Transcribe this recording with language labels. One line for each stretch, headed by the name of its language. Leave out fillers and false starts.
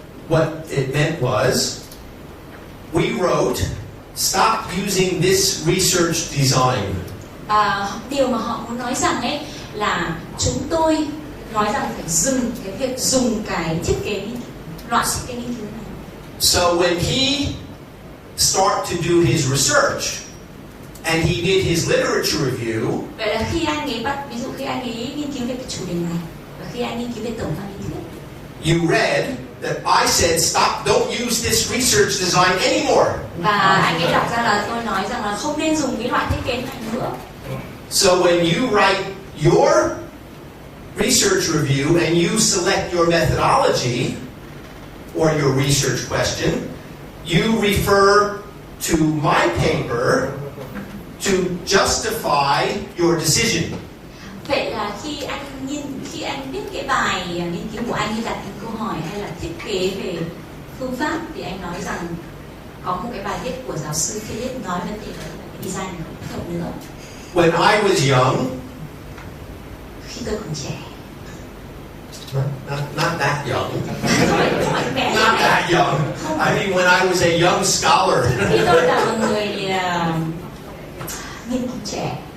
English: What it meant was, we wrote, stop using this research design.
Vietnamese: Điều mà họ muốn nói rằng ấy là chúng tôi nói rằng phải dừng cái việc dùng cái thiết kế loại thiết kế nghiên cứu này.
English: So when he started to do his research and he did his literature review,
Vietnamese: Vậy là khi anh ấy ví dụ khi anh ấy nghiên cứu về cái chủ đề này và khi anh nghiên cứu về tổng quan lý thuyết,
English: you read that I said stop, don't use this research design anymore.
Vietnamese: Và anh ấy đọc ra là tôi nói rằng là không nên dùng cái loại thiết kế này nữa.
English: So when you write your research review and you select your methodology or your research question, you refer to my paper to justify your decision.
Vietnamese: Vậy là khi anh viết cái bài nghiên cứu của anh như đặt những câu hỏi hay là thiết kế về phương pháp thì anh nói rằng có một cái bài viết của giáo sư Philip nói vấn đề về design này không hợp nữa.
English: When I was young,
Vietnamese: Khi tôi còn trẻ,
English: not that young, not that young. I mean, when I was a young scholar.
Vietnamese: khi tôi là một người nghiên cứu trẻ,